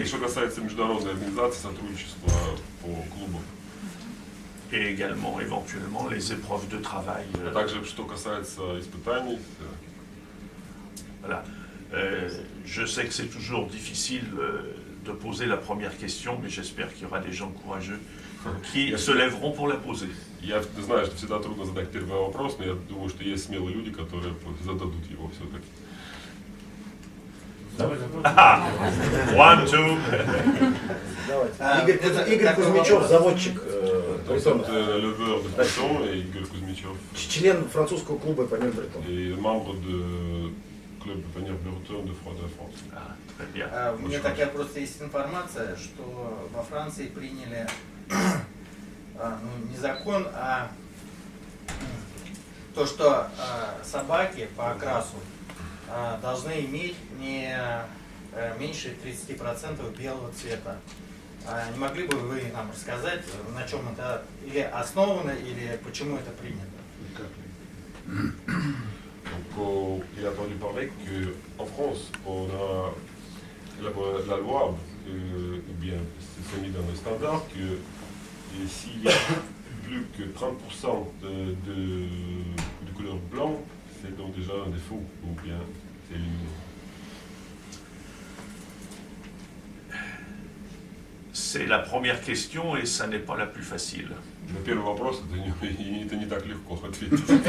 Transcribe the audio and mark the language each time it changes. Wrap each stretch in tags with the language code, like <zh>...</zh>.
<ru>И что касается международной организации, сотрудничества по клубам.</ru> <fr>Et également, éventuellement, les épreuves de travail.</fr> <ru>А также, что касается испытаний.</ru> <fr>Voilà. Je sais que c'est toujours difficile de poser la première question, mais j'espère qu'il y aura des gens courageux qui se lèveront pour la poser.</fr> <ru>Я знаю, что всегда трудно задать первый вопрос, но я думаю, что есть смелые люди, которые зададут его все-таки.</ru> <en>One, two.</en> <ru>Игорь Кузьмичев, заводчик бретонов.</ru> <fr>Левeur de Breton et Игорь Кузьмичев.</fr> <ru>Член французского клуба понеб бретон.</ru> <fr>Et membre du club Panier Breton de France. Très bien.</fr> <ru>У меня такая просто есть информация, что во Франции приняли не закон, а то, что собаки по окрасу должны иметь не меньше 30% белого цвета. Не могли бы вы нам рассказать, на чем это или основано, или почему это принято?</ru> <fr>Donc, il a entendu parler qu'en France, on a la loi, ou bien c'est mis dans le standard, que s'il y a plus que 30% de couleur blanc, c'est donc déjà un défaut, ou bien c'est éliminé. C'est la première question et ça n'est pas la plus facile.</fr> <ru>На первый вопрос это не так легко ответить.</ru>